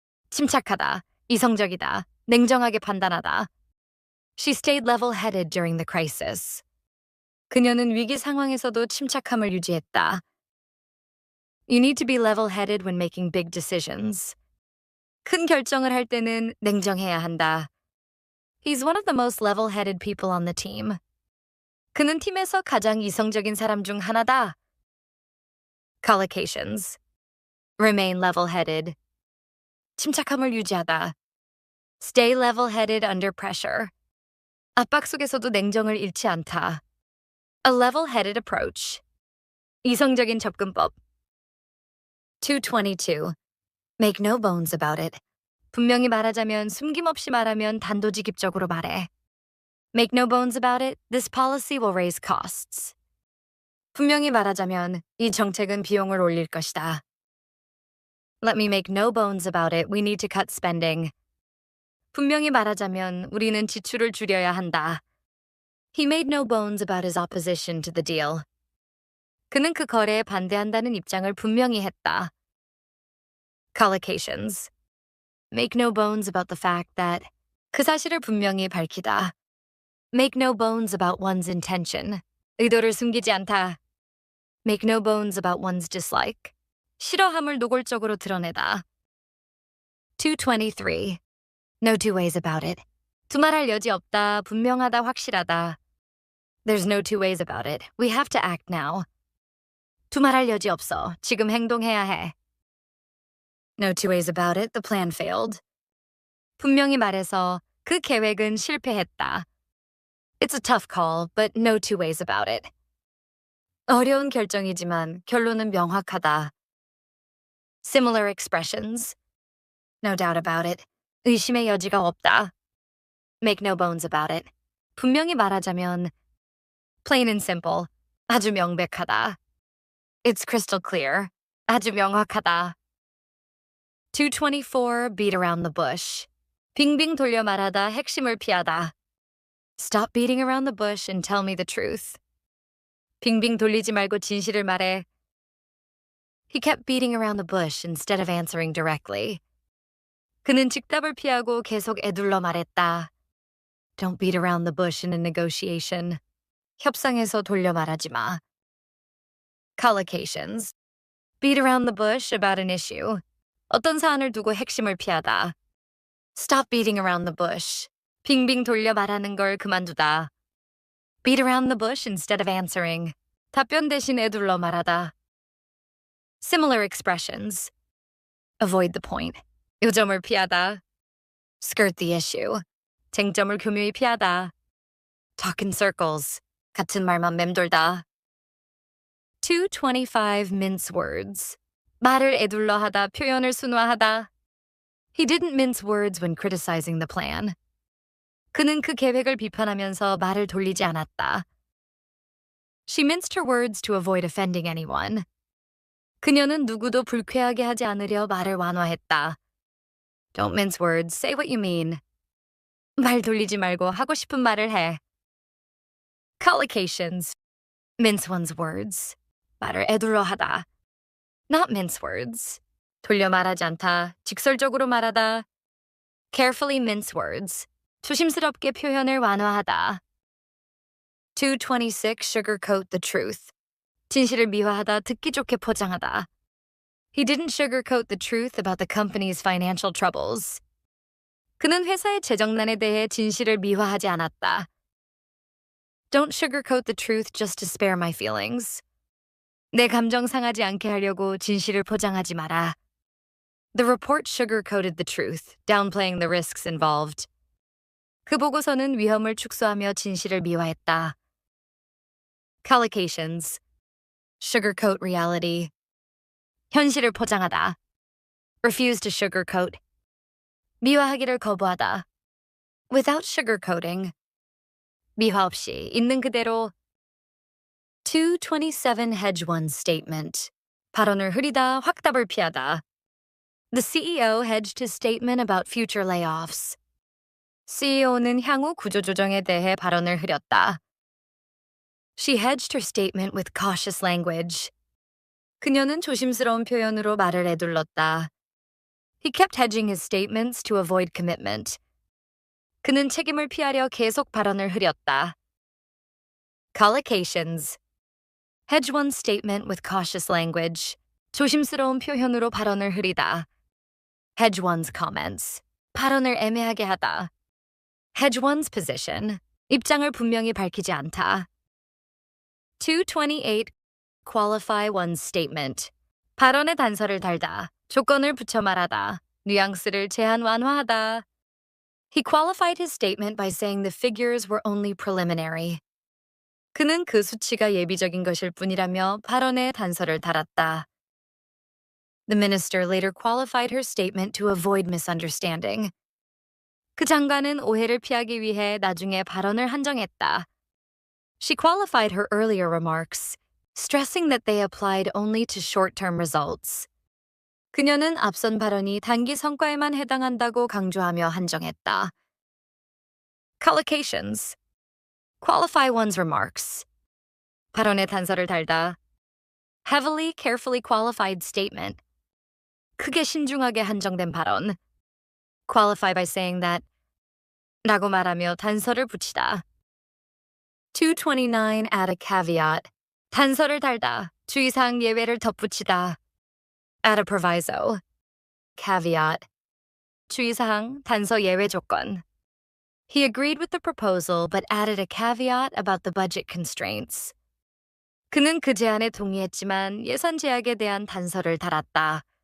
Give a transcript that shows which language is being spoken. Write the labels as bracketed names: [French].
[Korean] 침착하다, 이성적이다, 냉정하게 판단하다. [English] She stayed level-headed during the crisis. [Korean] 그녀는 위기 상황에서도 침착함을 유지했다. [English] You need to be level-headed when making big decisions. [Korean] 큰 결정을 할 때는 냉정해야 한다. [English] He's one of the most level-headed people on the team. [Korean] 그는 팀에서 가장 이성적인 사람 중 하나다. [English] Collocations. Remain level-headed. [Korean] 침착함을 유지하다. [English] Stay level-headed under pressure. [Korean] 압박 속에서도 냉정을 잃지 않다. [English] A level-headed approach. [Korean] 이성적인 접근법. 222. [English] Make no bones about it. [Korean] 분명히 말하자면 숨김없이 말하면 단도직입적으로 말해. [English] Make no bones about it, this policy will raise costs. [Korean] 분명히 말하자면 이 정책은 비용을 올릴 것이다. [English] Let me make no bones about it, we need to cut spending. [Korean] 분명히 말하자면 우리는 지출을 줄여야 한다. [English] He made no bones about his opposition to the deal. [Korean] 그는 그 거래에 반대한다는 입장을 분명히 했다. [English] Collocations. Make no bones about the fact that [Korean] 그 사실을 분명히 밝히다. [English] Make no bones about one's intention. [Korean] 의도를 숨기지 않다. [English] Make no bones about one's dislike. [Korean] 싫어함을 노골적으로 드러내다. [English] 223. No two ways about it. [Korean] 두말할 여지 없다, 분명하다, 확실하다. [English] There's no two ways about it. We have to act now. [Korean] 두말할 여지 없어. 지금 행동해야 해. [English] No two ways about it. The plan failed. [Korean] 분명히 말해서 그 계획은 실패했다. [English] It's a tough call, but no two ways about it. [Korean] 어려운 결정이지만 결론은 명확하다. [English] Similar expressions. No doubt about it. [Korean] 의심의 여지가 없다. [English] Make no bones about it. [Korean] 분명히 말하자면 [English] plain and simple. [Korean] 아주 명백하다. [English] It's crystal clear. [Korean] 아주 명확하다. 224. [English] Beat around the bush. [Korean] 빙빙 돌려 말하다, 핵심을 피하다. [English] Stop beating around the bush and tell me the truth. [Korean] 빙빙 돌리지 말고 진실을 말해. [English] He kept beating around the bush instead of answering directly. [Korean] 그는 즉답을 피하고 계속 애둘러 말했다. [English] Don't beat around the bush in a negotiation. [Korean] 협상에서 돌려 말하지 마. [English] Collocations. Beat around the bush about an issue. [Korean] 어떤 사안을 두고 핵심을 피하다. [English] Stop beating around the bush. [Korean] 빙빙 돌려 말하는 걸 그만두다. [English] Beat around the bush instead of answering. [Korean] 답변 대신 애둘러 말하다. [English] Similar expressions. Avoid the point. [Korean] 요점을 피하다. [English] Skirt the issue. [Korean] 쟁점을 교묘히 피하다. [English] Talk in circles. [Korean] 같은 말만 맴돌다. 225. [English] Mince words. [Korean] 말을 애둘러 하다, 표현을 순화하다. [English] He didn't mince words when criticizing the plan. [Korean] 그는 그 계획을 비판하면서 말을 돌리지 않았다. [English] She minced her words to avoid offending anyone. [Korean] 그녀는 누구도 불쾌하게 하지 않으려 말을 완화했다. [English] Don't mince words, say what you mean. [Korean] 말 돌리지 말고 하고 싶은 말을 해. [English] Collocations. Mince one's words. [Korean] 말을 애둘러 하다. [English] Not mince words. [Korean] 돌려 말하지 않다. 직설적으로 말하다. [English] Carefully mince words. [Korean] 조심스럽게 표현을 완화하다. [English] 226. Sugarcoat the truth. [Korean] 진실을 미화하다, 듣기 좋게 포장하다. [English] He didn't sugarcoat the truth about the company's financial troubles. [Korean] 그는 회사의 재정난에 대해 진실을 미화하지 않았다. [English] Don't sugarcoat the truth just to spare my feelings. [Korean] 내 감정 상하지 않게 하려고 진실을 포장하지 마라. [English] The report sugarcoated the truth, downplaying the risks involved. [Korean] 그 보고서는 위험을 축소하며 진실을 미화했다. [English] Collocations. Sugarcoat reality. [Korean] 현실을 포장하다. [English] Refuse to sugarcoat. [Korean] 미화하기를 거부하다. [English] Without sugarcoating. [Korean] 미화 없이 있는 그대로. 227. [English] Hedge one's statement. [Korean] 발언을 흐리다, 확답을 피하다. [English] The CEO hedged his statement about future layoffs. [Korean] CEO는 향후 구조조정에 대해 발언을 흐렸다. [English] She hedged her statement with cautious language. [Korean] 그녀는 조심스러운 표현으로 말을 에둘렀다. [English] He kept hedging his statements to avoid commitment. [Korean] 그는 책임을 피하려 계속 발언을 흐렸다. [English] Collocations. Hedge one's statement with cautious language. [Korean] 조심스러운 표현으로 발언을 흐리다. [English] Hedge one's comments. [Korean] 발언을 애매하게 하다. [English] Hedge one's position. [Korean] 입장을 분명히 밝히지 않다. 228. [English] Qualify one's statement. [Korean] 발언의 단서를 달다. 조건을 붙여 말하다. 뉘앙스를 제한 완화하다. [English] He qualified his statement by saying the figures were only preliminary. [Korean] 그는 그 수치가 예비적인 것일 뿐이라며 발언에 단서를 달았다. [English] The minister later qualified her statement to avoid misunderstanding. [Korean] 그 장관은 오해를 피하기 위해 나중에 발언을 한정했다. [English] She qualified her earlier remarks, stressing that they applied only to short-term results. [Korean] 그녀는 앞선 발언이 단기 성과에만 해당한다고 강조하며 한정했다. [English] Collocations. Qualify one's remarks. [Korean] 발언에 단서를 달다. [English] Heavily, carefully qualified statement. [Korean] 크게 신중하게 한정된 발언. [English] Qualify by saying that. [Korean] 라고 말하며 단서를 붙이다. [English] 229. Add a caveat. [Korean] 단서를 달다. 주의사항 예외를 덧붙이다. [English] Add a proviso. Caveat. [Korean] 주의사항, 단서 예외 조건. [English] He agreed with the proposal but added a caveat about the budget constraints. [Korean] 그는 그 제안에 동의했지만 예산 제약에 대한 단서를 달았다.